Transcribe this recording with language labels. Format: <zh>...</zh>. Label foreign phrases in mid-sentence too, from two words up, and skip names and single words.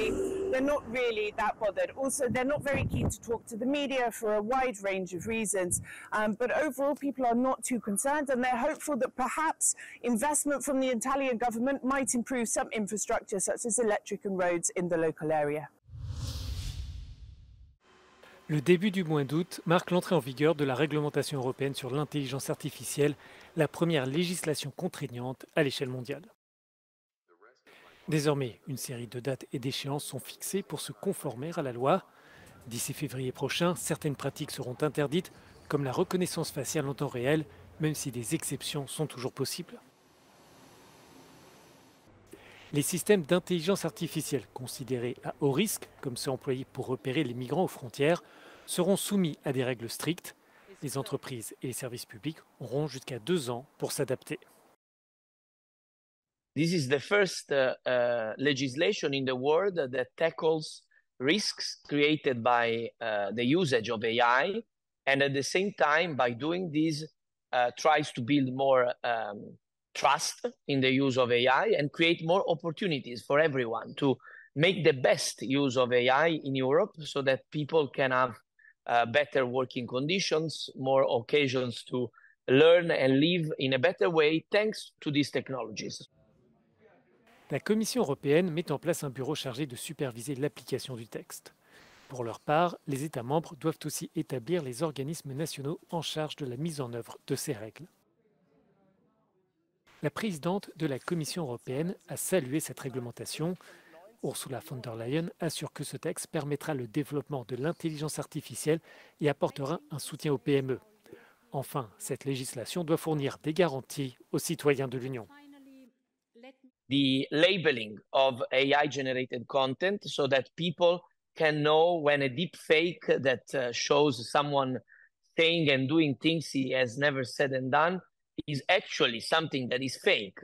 <en>They're not really that bothered. Also, they're not very keen to talk to the media for a wide range of reasons. But overall, people are not too concerned, and they're hopeful that perhaps investment from the Italian government might improve some infrastructure, such as electric and roads in the local area.</en> <fr>Le début du mois d'août marque l'entrée en vigueur de la réglementation européenne sur l'intelligence artificielle, la première législation contraignante à l'échelle mondiale. Désormais, une série de dates et d'échéances sont fixées pour se conformer à la loi. D'ici février prochain, certaines pratiques seront interdites, comme la reconnaissance faciale en temps réel, même si des exceptions sont toujours possibles. Les systèmes d'intelligence artificielle considérés à haut risque, comme ceux employés pour repérer les migrants aux frontières, seront soumis à des règles strictes. Les entreprises et les services publics auront jusqu'à 2 ans pour s'adapter.</fr> <en>This is the first legislation in the world that tackles risks created by the usage of AI, and at the same time, by doing this, tries to build more trust in the use of AI and create more opportunities for everyone to make the best use of AI in Europe so that people can have better working conditions, more occasions to learn and live in a better way thanks to these technologies.</en> <fr>La Commission européenne met en place un bureau chargé de superviser l'application du texte. Pour leur part, les États membres doivent aussi établir les organismes nationaux en charge de la mise en œuvre de ces règles. La présidente de la Commission européenne a salué cette réglementation. Ursula von der Leyen assure que ce texte permettra le développement de l'intelligence artificielle et apportera un soutien aux PME. Enfin, cette législation doit fournir des garanties aux citoyens de l'Union.</fr> <en>The labeling of AI-generated content so that people can know when a deep fake that shows someone saying and doing things he has never said and done is actually something that is fake.</en>